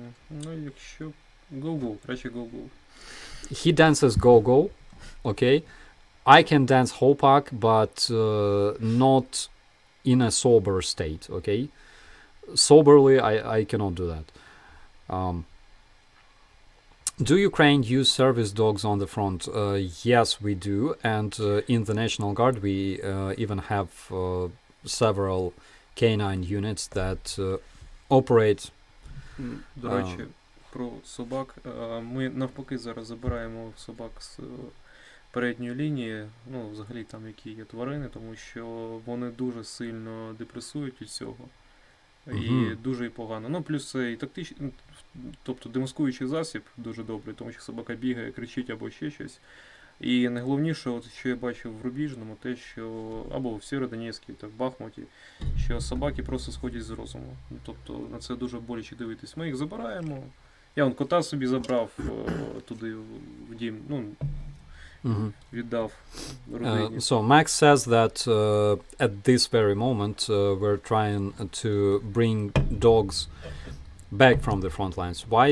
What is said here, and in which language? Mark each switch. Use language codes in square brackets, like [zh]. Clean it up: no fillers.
[uk] Ну, якщо go-go, краще go-go. [en] He dances go-go, okay? I can dance hopak, but not in a sober state, okay? Soberly, I cannot do that. Do Ukraine use service dogs on the front? Yes, we do. And in the National Guard, we even have several canine units that operate. [uk] До речі, про собак. Ми навпаки зараз забираємо собак з передньої лінії, ну, взагалі там які є тварини, тому що вони дуже сильно депресують від цього. І дуже і погано. Ну, плюс це і тактичний, тобто демаскуючий засіб дуже добрий, тому що собака бігає, кричить або ще щось. І найголовніше, от, що я бачив в Рубіжному, те, що, або в Сєвєродонецькій, так, в Бахмуті, що собаки просто сходять з розуму. Тобто на це дуже боляче дивитись. Ми їх забираємо. Я вон кота собі забрав туди в дім, ну, віддав родині. [en] So Max says that at this very moment we're trying to bring dogs back from the front lines. Why?